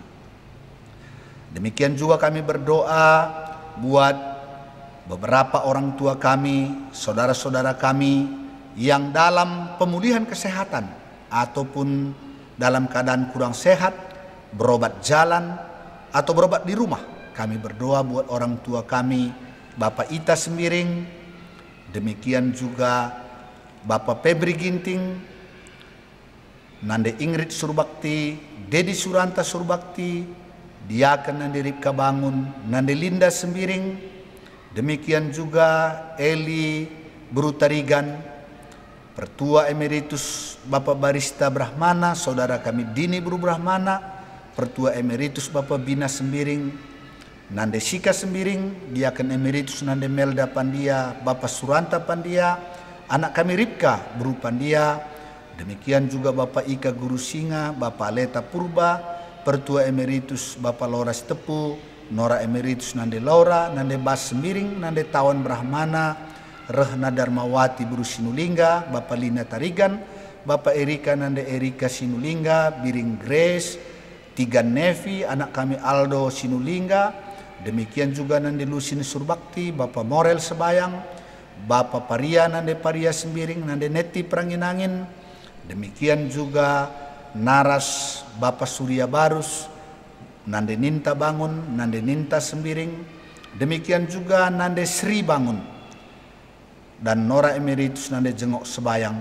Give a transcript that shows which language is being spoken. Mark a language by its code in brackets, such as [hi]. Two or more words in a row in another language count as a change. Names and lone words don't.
[id] Demikian juga kami berdoa buat beberapa orang tua kami, saudara-saudara kami yang dalam pemulihan kesehatan ataupun dalam keadaan kurang sehat, berobat jalan atau berobat di rumah. Kami berdoa buat orang tua kami, Bapak Ita Sembiring, demikian juga Bapak Febri Ginting, Nande Ingrid Surbakti, Dedi Suranta Surbakti, Diaken Nande Ripka Bangun, Nande Linda Sembiring, demikian juga Eli Brutarigan, Pertua Emeritus Bapak Barista Brahmana, saudara kami Dini Bru Brahmana, Pertua Emeritus Bapak Bina Sembiring, Nande Sika Sembiring, Diaken Emeritus Nande Melda Pandia, Bapak Suranta Pandia, anak kami Ripka Bru Pandia, demikian juga Bapak Ika Guru Singa, Bapak Leta Purba, Pertua Emeritus Bapak Laura Sitepu, Nora Emeritus Nande Laura, Nande Bas Sembiring, Nande Tawan Brahmana, Rehna Darmawati Buru Sinulingga, Bapak Lina Tarigan, Bapak Erika Nande Erika Sinulingga, Biring Grace, Tigan Nevi, anak kami Aldo Sinulingga, demikian juga Nande Lusin Surbakti, Bapak Morel Sebayang, Bapak Paria Nande Paria Sembiring, Nande Neti Pranginangin, demikian juga Naras Bapak Surya Barus, Nande Ninta Bangun, Nande Ninta Sembiring, demikian juga Nande Sri Bangun, dan Nora Emeritus Nande Jengok Sebayang.